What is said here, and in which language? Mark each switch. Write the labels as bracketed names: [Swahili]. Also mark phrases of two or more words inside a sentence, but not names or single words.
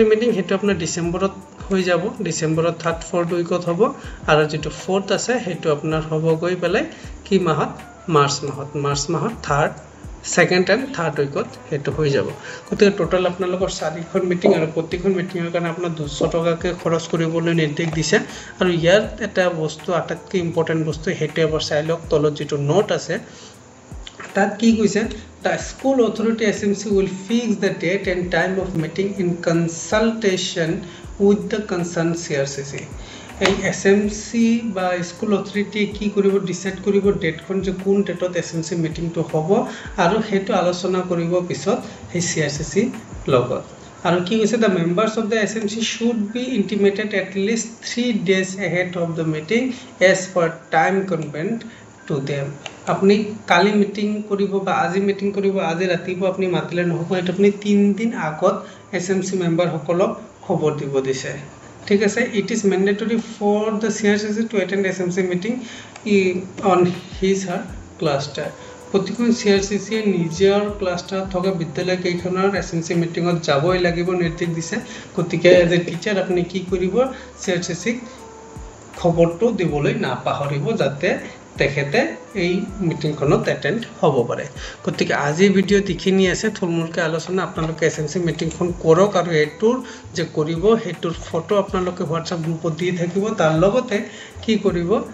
[Assamese] মিটিং হেতু আপোনাৰ ডিসেম্বৰত হৈ যাব ডিসেম্বৰত [English] third fourth [Assamese] উইকত হ'ব আৰু যেটো ফোর্থ আছে হেতু আপোনাৰ হ'ব গৈ পেলাই কি মাহত মাৰ্চ মাহত [English] third second and third [Assamese] উইকত হেতু হৈ যাব গতিকে টোটাল আপোনালোকৰ 4খন মিটিং আৰু প্ৰতিখন মিটিংৰ কাৰণে আপোনাৰ 200 টকাকে খৰচ কৰিবলৈ নিৰ্দেশ দিছে আৰু ইয়াৰ এটা বস্তু আটাইতকৈ ইম্পৰ্টেন্ট বস্তু হেতু এবাৰ চাই লওক তলত যেটো নোট আছে তাত কি কৈছে [English] the school authority SMC will fix the date and time of meeting in consultation with the concerned CRCC [Assamese] এই এসএমসি বা [English] school authority [Assamese] কি কৰিব ডিসাইড কৰিব ডেটখন যে কোন ডেটত এসএমসি মিটিংটো হ'ব আৰু হেতু আলোচনা কৰিব পিছত এই সিআরসিসি লগত আৰু কি কৈছে [English] the members of the SMC should be intimated at least 3 days ahead of the meeting as per time convened to them [Assamese] আপনি কালি মিটিং কৰিব বা আজি মিটিং কৰিব আজি ৰাতিপুৱা আপনি মাতিলে নহব এটা আপনি 3 দিন আগত এসএমসি মেম্বাৰ সকলক খবৰ দিব দিছে ঠিক আছে [English] it is mandatory for the CRCC to attend SMC meeting on his her cluster [Assamese] প্ৰতিখন CRCC নিজৰ ক্লাষ্টাৰ থকা বিদ্যালয় কেইখনৰ SMC মিটিংত যাবই লাগিব নিৰ্দেশ দিছে গতিকে [English] as a teacher [Assamese] আপুনি কি কৰিব CRCC খবৰটো দিবলৈ না পাহৰিব যাতে তেখেতে এই মিটিংখনত অ্যাটেন্ড হ'ব পাৰে গতিকে আজি ভিডিও দেখিনি আছে থুলমুলকে আলোচনা আপোনালোকে এসএমসি মিটিংখন কৰক আৰু এটোৰ যে কৰিব হেতুৰ ফটো আপোনালোকে WhatsApp গ্ৰুপত দি থাকিব তাৰ লগতে কি কৰিব